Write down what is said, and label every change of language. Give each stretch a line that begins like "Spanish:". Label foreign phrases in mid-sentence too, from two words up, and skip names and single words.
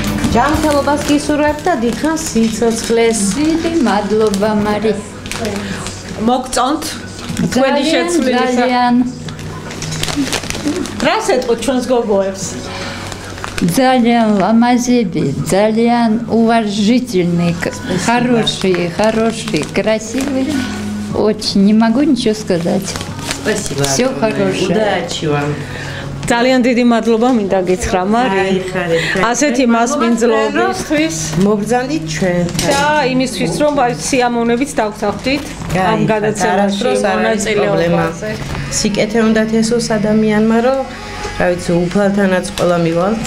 Georgian: ჯანმრთელობას გისურვებ და დიდხანს სიცოცხლეს. დიდი მადლობა მარი. მოგწონთ თქვენი შეცვლილისა. ძალიან რას ეტყოთ ჩვენს გოგოებს? ძალიან ლამაზები, ძალიან
Russian: уважительный, хороший, красивый. Очень не могу ничего сказать. Спасибо. Всё хорошее. Удачи вам.
Georgian: ძალიან დიდი მადლობა მინდა გითხრა მარი. ასეთი მასპინძლობისთვის მოგბრძანდით ჩვენთან. და იმისთვის რომ სიამოვნებით დავგზავნით ამ გადაცემაში მონაწილეობაზე. სიკეთე უნდა თესოს ადამიანმა, რომ რა ვიცი, უფალთანაც ყველა მივალთ.